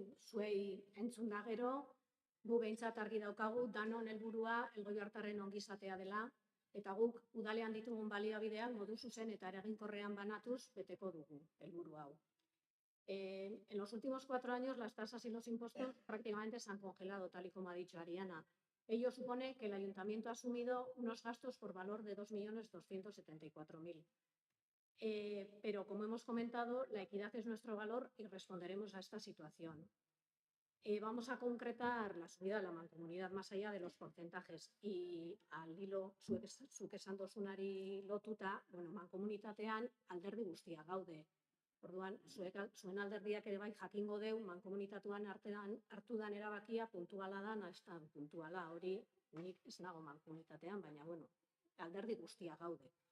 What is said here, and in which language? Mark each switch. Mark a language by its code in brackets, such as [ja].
[eu] Zuei entzun da gero, gu behintzat argi daukagu danon helburua elgoibartarren ongizatea dela, eta guk udalean ditugun baliabideak modu zuzen eta eraginkorrean banatuz beteko dugu helburu hau. [es] En los últimos 4 años las tasas y los impuestos prácticamente se han congelado, tal y como ha dicho Ariana. Ello supone que el ayuntamiento ha asumido unos gastos por valor de 2.274.000. Pero, como hemos comentado, la equidad es nuestro valor y responderemos a esta situación. Vamos a concretar la subida de la mancomunidad más allá de los porcentajes y al hilo [eu] zuk esan dozunari lotuta, mankomunitatean alderdi guztia gaude. Orduan, zuen alderdiak ere bai jakingo deu mankomunitatuan hartu dan erabakia puntuala da, ez da puntuala, hori nik ez nago mankomunitatean, baina alderdi guztia gaude.